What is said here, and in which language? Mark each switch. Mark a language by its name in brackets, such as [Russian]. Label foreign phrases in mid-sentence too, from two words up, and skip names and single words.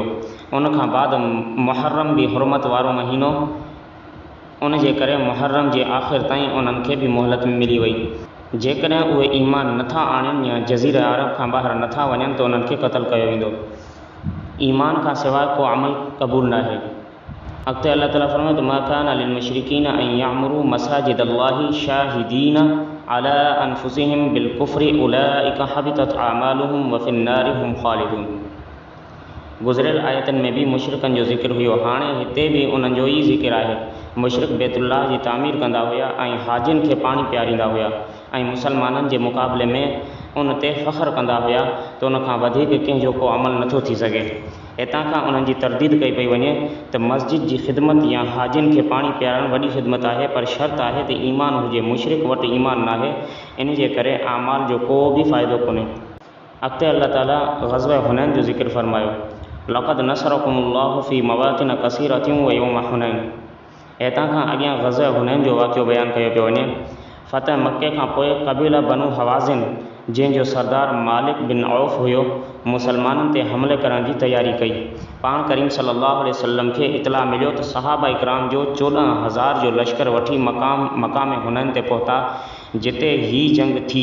[Sindhi] उन खां बाद मुहर्रम बि हुरमत वारो महीनो, उन जे करे मुहर्रम जे आख़िर ताईं उन्हनि खे बि मोहलत मिली वई। जेकॾहिं उहे ईमान नथा आणनि या जज़ीरा अरब खां ॿाहिरि नथा वञनि त उन्हनि खे क़तल कयो वेंदो। ईमान खां सवाइ को अमल क़बूल न आहे। अॻिते अल्लाह ताला फरमाए त [Arabic] ما كان للمشركين أن يعمروا مساجد الله شاهدين على أنفسهم بالكفر أولئك حبطت أعمالهم وفي النار هم خالدون. [Sindhi] गुज़िरियल आयतनि में बि मुशरिकनि जो ज़िक्र हुयो, हाणे हिते बि उन्हनि जो ई ज़िक्र आहे। मुशरिक बैतुल्लाह जी तामीर कंदा हुया ऐं हाजिन खे पाणी पियारींदा हुया ऐं मुसलमाननि जे मुक़ाबले में उन ते फ़ख़्रु कंदा हुया त उन खां वधीक कंहिंजो को अमल नथो थी सघे। हितां खां उन्हनि जी तरदीद कई पई वञे त मस्जिद जी ख़िदमत या हाजिन खे पाणी पियारणु वॾी ख़िदमत आहे, पर शर्त आहे त ईमान हुजे। मुशरिक वटि ईमान न आहे, इन जे करे आमाल जो को बि फ़ाइदो कोन्हे। अॻिते अल्लाह ताला ग़ज़वा हुनैन जो ज़िक्र फरमायो, [Arabic] لقد نصركم الله في مواطن كثيرة ويوم حنين. [Sindhi] हितां खां अॻियां ग़ज़वा हुनैन जो वाक़ियो बयानु कयो पियो वञे। फ़तह मके खां पोइ क़बीला बनु हवाज़िन, जंहिंजो सरदार मालिक बिन औफ़ हुयो, मुसलमाननि ते हमले करण जी तयारी कई। पाण करीम [Arabic] صلى الله عليه وسلم [Sindhi] खे इतला मिलियो त सहाबा इकराम जो 14,000 जो लश्कर वठी मक़ाम हुनैन ते पहुता, जिते ही जंग थी।